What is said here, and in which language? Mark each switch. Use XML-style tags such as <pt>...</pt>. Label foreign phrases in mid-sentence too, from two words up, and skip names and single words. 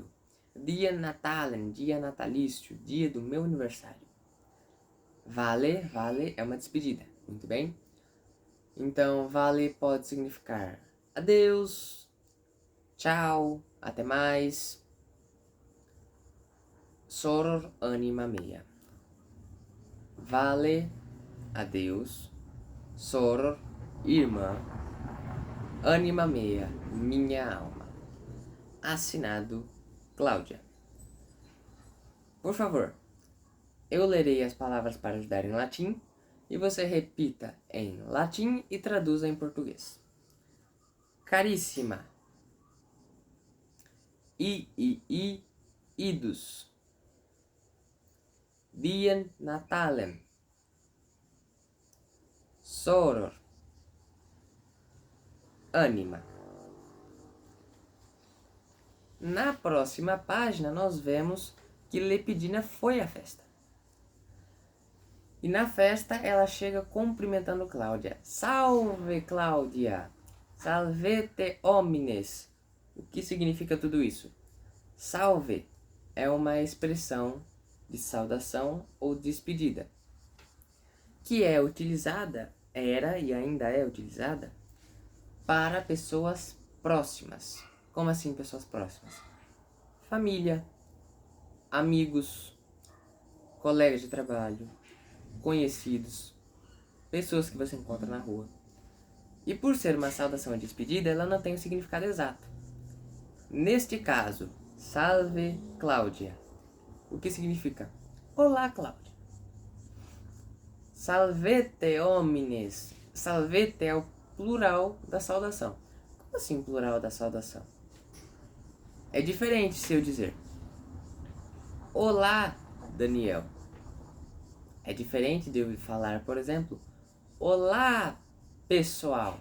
<pt>Dia Natalem, dia natalício, dia do meu aniversário. Vale é uma despedida, muito bem? Então, vale pode significar adeus, tchau, até mais.</pt> <la>Soror anima mea.</la> <pt>Vale, adeus.</pt> <la>Soror, irmã. Anima mea,</la> <pt>minha alma. Assinado, Cláudia. Por favor, eu lerei as palavras para ajudar em latim e você repita em latim e traduza em português. Caríssima. Idus.</pt> <la>Dien Natalem. Soror.</la> <pt>Anima. Na próxima página nós vemos que Lepidina foi à festa. E na festa ela chega cumprimentando Cláudia. Salve, Cláudia!</pt> <la>Salvete homines!</la> <pt>O que significa tudo isso? Salve é uma expressão de saudação ou despedida, que é utilizada, era e ainda é utilizada, para pessoas próximas. Como assim pessoas próximas? Família, amigos, colegas de trabalho, conhecidos, pessoas que você encontra na rua. E por ser uma saudação de despedida, ela não tem o significado exato. Neste caso,</pt> <la>salve Cláudia.</la> <pt>O que significa? Olá, Cláudia.</pt> <la>Salvete homines.</la> <pt>Salvete é o plural da saudação. Como assim plural da saudação? É diferente se eu dizer olá, Daniel. É diferente de eu falar, por exemplo, olá, pessoal.</pt>